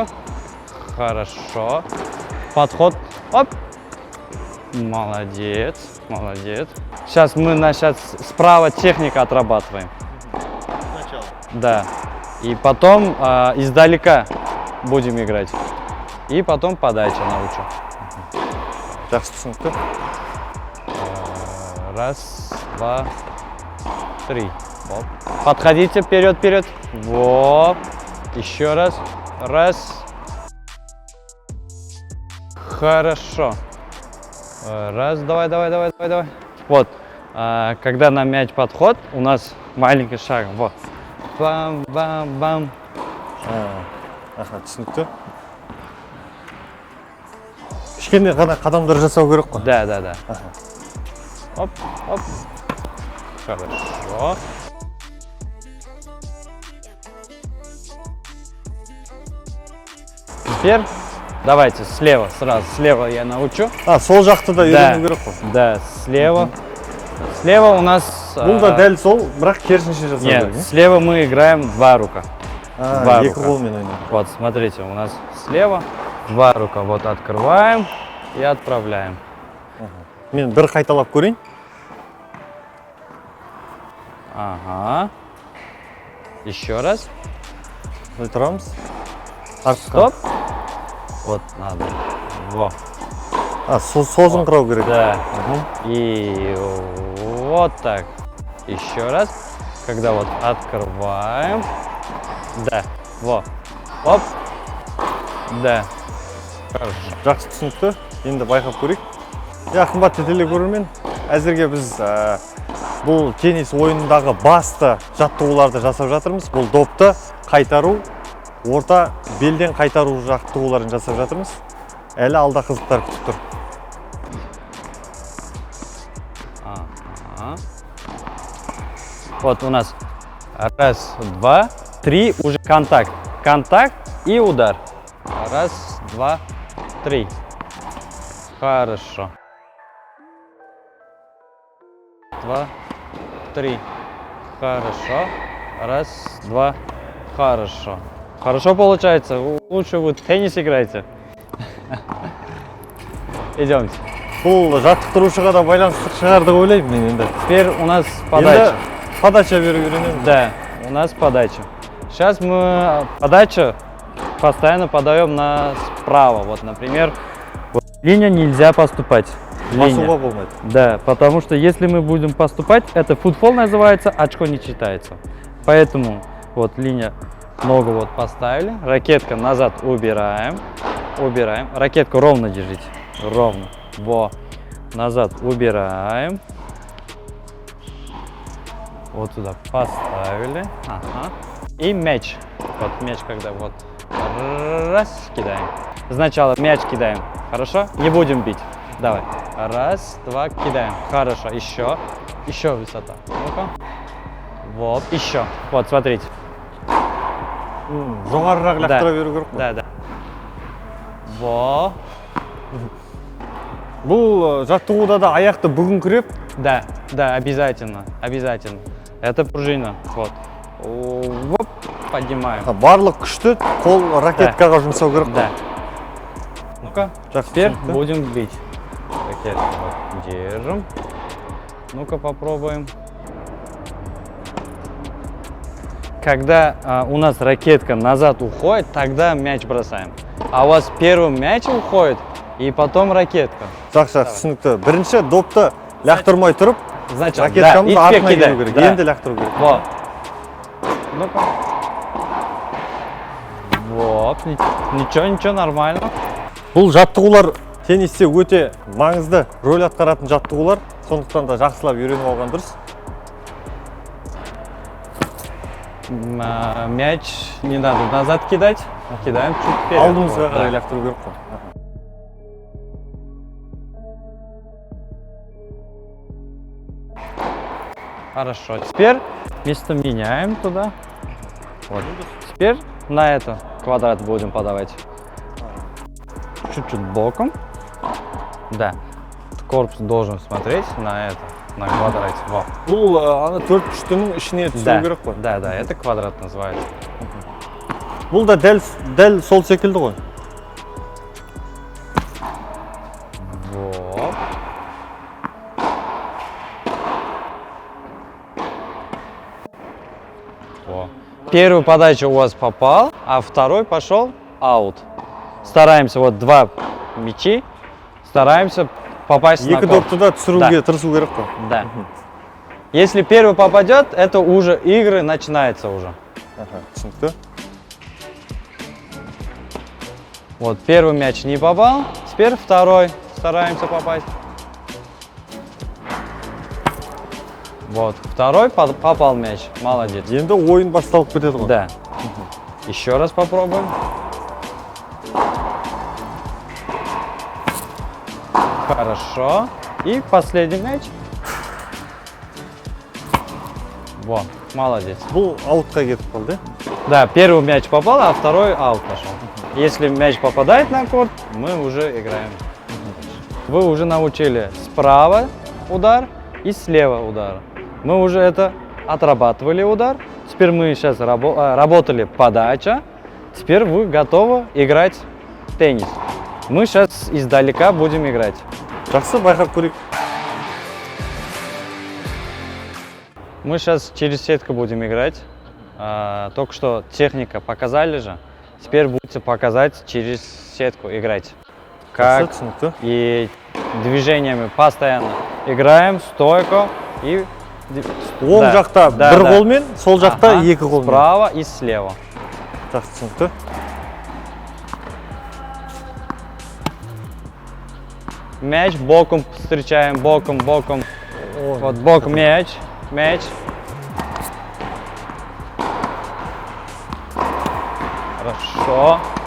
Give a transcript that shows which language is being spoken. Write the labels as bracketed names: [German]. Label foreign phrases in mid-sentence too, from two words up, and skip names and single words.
[Russian] Хорошо. Подход. Оп. Молодец. Молодец. Сейчас мы справа техника отрабатываем. Сначала. Да. И потом издалека будем играть. И потом подача научу. [Kazakh] Жақсы түсінікті. [Russian] Раз, два, три. Оп. Подходите вперед, вперед. Вот. Еще раз. Раз. Хорошо. Раз, давай, давай, давай, давай, давай. Вот. Когда на мяч подход, у нас маленький шаг. Вот. Бам, бам, бам. [Kazakh] Аха, түсінікті. Кішкене ғана қадамдар жасау керек қой. [Russian] Да, да, да. Оп, оп. Хорошо. Теперь давайте слева сразу. Слева я научу. [Kazakh] Сол жақты да [Russian] Да, [Kazakh] үйрену керек қой. [Russian] да, слева. Слева у нас... [Kazakh] Бұл да дәл сол, бірақ керісінше жасау керек. [Russian] Нет, слева мы играем два рука. Два [Kazakh] Екі [Russian] рука. [Kazakh] қолмен ойнау. [Russian] Вот, смотрите, у нас слева два рука. Вот открываем и отправляем. [Kazakh] Мен бір қайталап көрейін. [Russian] Ага. Еще раз. [Kazakh] Тұрамыз. [Russian] Стоп. Вот надо. Во. [Kazakh] Созыңқырау керек. [Russian] Да. И вот так. Еще раз. Когда вот открываем. Да. Во. Оп. Да. Хорошо. [Kazakh] Жақсы түсінікті. Енді байқап көрейік. Қымбатты телекөрермен, әзірге біз бұл теннис ойынындағы басты жаттығуларды жасап жатырмыз. Бұл допты қайтару, орта белден қайтару жаттығуларын жасап жатырмыз. Әлі алда қызықтар күтіп тұр. [Russian] Ага. Вот у нас раз, два, три, уже контакт. Контакт и удар. Раз, два, три. Хорошо. Два, три. Хорошо. Раз, два. Хорошо. Хорошо получается. Лучше вы в теннис играете. Идемте. [Kazakh] Бұл жаттықтырушыға да байланысты шығар деп ойлаймын мен енді. [Russian] Теперь у нас подача. [Kazakh] Подача беру үйренеміз. [Russian] Да, у нас подача. Сейчас мы подачу постоянно подаем справа. Вот, например, вот, линия нельзя поступать. [Kazakh] Басуға болмайды. [Russian] Да, потому что если мы будем поступать, это футбол называется, очко не читается. Поэтому вот линия, ногу вот поставили, ракетка назад убираем, убираем. Ракетку ровно держите, ровно. Во, назад убираем. Вот сюда поставили. Ага. И мяч. Вот мяч, когда вот раз кидаем. Сначала мяч кидаем. Хорошо? Не будем бить. Давай. Раз, два, кидаем. Хорошо. Еще. Еще высота. Ну-ка. Вот. Еще. Вот, смотрите. [Kazakh] Жоғарырақ лақтыра беру керек қой. [Russian] Да, да. Во. [Kazakh] Бұл жаттығуда да аяқты бүгіңкіреп. [Russian] Да, да, обязательно. Обязательно. Это пружина. Вот. Оп, поднимаем. [Kazakh] Барлық күшті қол ракеткаға жұмсау керек. [Russian] Да. Ну-ка, [Kazakh] Жақсы [Russian] теперь [Kazakh] түсінікті. [Russian] будем бить. Ракетку вот держим. Ну-ка, попробуем. Когда у нас ракетка назад уходит, тогда мяч бросаем. А у вас первым мяч уходит, и потом ракетка. [Kazakh] Жақсы, түсінікті. Бірінші допты лақтырмай тұрып, [Russian] Значит, [Kazakh] ракеткамызды [Russian] да, [Kazakh] артына [Russian] кидай. [Kazakh] келу керек. [Russian] Да. [Kazakh] Енді лақтыру керек. [Russian] Вот. Ну-ка. Вот, ничего, нормально. [Kazakh] Бұл жаттығулар теннисте өте маңызды рөл атқаратын жаттығулар. Сондықтан да жақсылап үйреніп алған дұрыс. [Russian] Мяч не надо назад кидать, а кидаем чуть вперед. [Kazakh] Алдымызға [Russian] Вот, [Kazakh] қарай [Russian] да. [Kazakh] лақтыру керек қой. [Russian] Хорошо, теперь место меняем туда. Вот. Теперь на это квадрат будем подавать. Чуть-чуть боком. Да. Корпус должен смотреть на это, на квадрат. Вот. [Kazakh] Бұл аны төрт күштінің ішіне түсіру керек қой. [Russian] Да, это квадрат называется. [Kazakh] Бұл да дәл сол секілді ғой. [Russian] Вот. Во. Первую подачу у вас попал, а второй пошел аут. Стараемся вот два мячи, стараемся попасть на [Kazakh] Екі [Russian] корпус. [Kazakh] допты да түсіруге тырысу керек қой. [Russian] Да. Если первый попадет, это уже игры начинается уже. [Kazakh] Түсінікті. [Russian] Вот первый мяч не попал, теперь второй стараемся попасть. Вот второй попал мяч, молодец. [Kazakh] Енді ойын басталып кетеді ғой. [Russian] Да. Еще раз попробуем. Хорошо. И последний мяч. Вот, молодец. [Kazakh] Бұл аутқа кетіп қалды. [Russian] Да, первый мяч попал, а второй аут пошел. Если мяч попадает на корт, мы уже играем. Вы уже научили справа удар и слева удар. Мы уже это отрабатывали удар. Теперь мы сейчас работали подача. Теперь вы готовы играть в теннис. Мы сейчас издалека будем играть. [Kazakh] Жақсы, байқап көрейік. [Russian] Мы сейчас через сетку будем играть. Только что техника показали же. Теперь будете показать через сетку играть. Как [Kazakh] Жақсы, түсінікті. [Russian] и движениями постоянно играем, стойко и... [Kazakh] Оң [Russian] Да, [Kazakh] жақта [Russian] да, [Kazakh] бір [Russian] да. [Kazakh] қолмен, сол жақта [Russian] Ага, [Kazakh] екі қолмен. [Russian] справа и слева. [Kazakh] Жақсы, түсінікті. [Russian] Мяч боком встречаем, боком. Ой. Вот боком мяч. Хорошо.